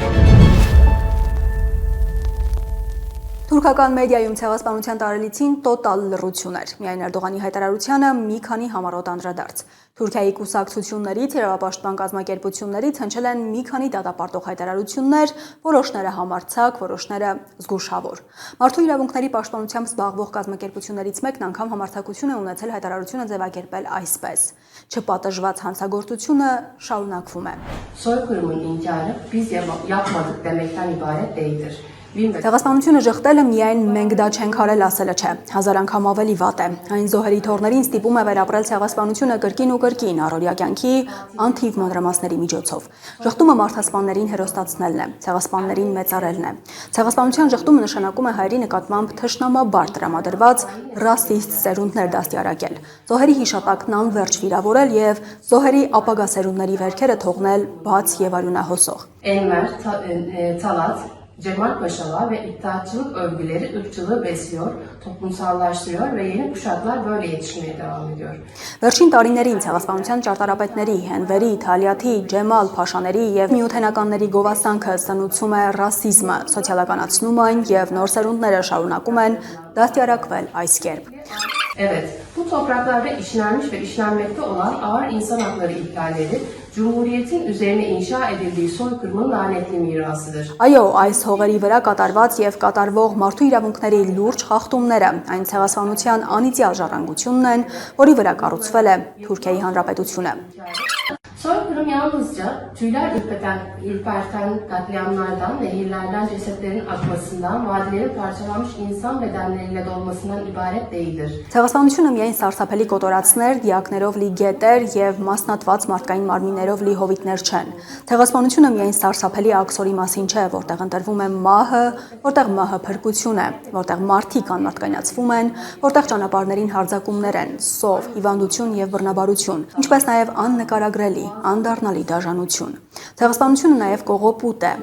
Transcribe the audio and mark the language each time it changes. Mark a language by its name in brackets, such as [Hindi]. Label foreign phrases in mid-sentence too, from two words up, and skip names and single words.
[Armenian] չեր դնում։ Թուրքական մեդիայում ցեղասպանության տարելիցին տոտալ լռություն էր։ Միայն Էրդողանի հայտարարությանը մի քանի համառոտ անդրադարձ։ Թուրքիայի կուսակցություններից, իրավապաշտպան կազմակերպություններից հնչել են մի քանի դատապարտող հայտարարություններ, որոշները համարձակ, որոշները զգուշավոր։ Մարդու իրավունքների պաշտպանությամբ զբաղվող կազմակերպություններից մեկն անգամ համարձակություն է ունեցել հայտարարությունը ձևակերպել այսպես. Չպատժված հանցագործությունը շարունակվում է։ [Turkish] Soykırımın inkarı biz yapmadık demekten ibaret değildir. [Armenian] Ցեղասպանությունը ժխտելը միայն մենք դա չենք արել ասելը չէ, հազար անգամ ավելի վատ է։ Այն զոհերի թողներին ստիպում է վերապրել ցեղասպանությունը կրկին ու կրկին առօրյա կյանքի անթիվ մանրամասների միջոցով։ Ժխտումը մարդասպաններին հերոստացնելն է, ցեղասպաններին մեծարելն է։ Ցեղասպանության ժխտումը նշանակում է հայերի նկատմամբ թշնամաբար տրամադրված ռասիստ սերունդներ դաստիարակել, զոհերի հիշատակն անվերջ վիրավորել եւ զոհերի ապագա սերունդների վերքերը թողնել բաց եւ արյունահոսող։ [Turkish] Enver, Talat, Cemal Paşalar ve iddiatçılık övgüleri ırkçılığı besliyor, toplumsallaştırıyor ve yeni kuşaklar böyle yetişmeye devam ediyor. [Armenian] Վերջին տարիներին ցեղասպանության ճարտարապետների, Հենվերի, Թալիաթի, Ջեմալ Փաշաների եւ միութենականների գովասանքը սնուցում է ռասիզմը, սոցիալականացնում այն եւ նոր սերունդները շարունակում են դաստիարակվել այս կերպ։ [Turkish] Evet, bu topraklarda işlenmiş ve işlenmekte olan ağır insan hakları ihlalleri, Cumhuriyet'in üzerine inşa edildiği soykırımın lanetli mirasıdır. [Armenian] Այո, այս հողերի վրա կատարված եւ կատարվող մարդու իրավունքների լուրջ խախտումները այն ցեղասպանության անիծյալ ժառանգությունն են, որի վրա կառուցվել է Թուրքիայի Հանրապետությունը։ [Turkish] Soykırım yalnızca tüyler ürperten katliamlardan, nehirlerden cesetlerin akmasından, vadilerin parçalanmış insan bedenleriyle dolmasından ibaret değildir. [Armenian] Ցեղասպանությունը միայն սարսափելի կոտորածներ, դիակներով լի գետեր եւ մասնատված մարդկային մարմիններով լի հովիտներ չեն։ Ցեղասպանությունը միայն սարսափելի աքսորի մասին չէ, որտեղ ընտրվում է մահը, որտեղ մահը փրկություն է, որտեղ մարդիկ անմարդկայնացվում են, որտեղ ճանապարհներին հարձակումներ են, սով, հիվանդություն եւ բռնաբարություն, ինչպես նաեւ աննկարագրելի, անդառնալի դաժանություն։ Ցեղասպանությունը նաեւ կողոպուտ է,